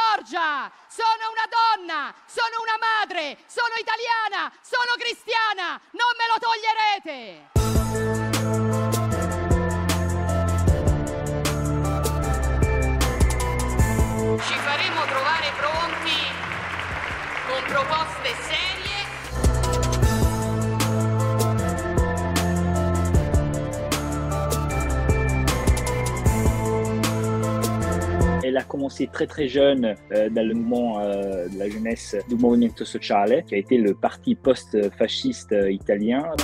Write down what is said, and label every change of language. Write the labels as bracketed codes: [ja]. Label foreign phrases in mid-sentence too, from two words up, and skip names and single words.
[it] Giorgia, sono una donna, sono una madre, sono italiana, sono cristiana, non me lo toglierete! Ci faremo trovare pronti con proposte serie. [fr] Elle a commencé très jeune dans le mouvement de la jeunesse du Movimento Sociale, qui a été le parti post-fasciste italien.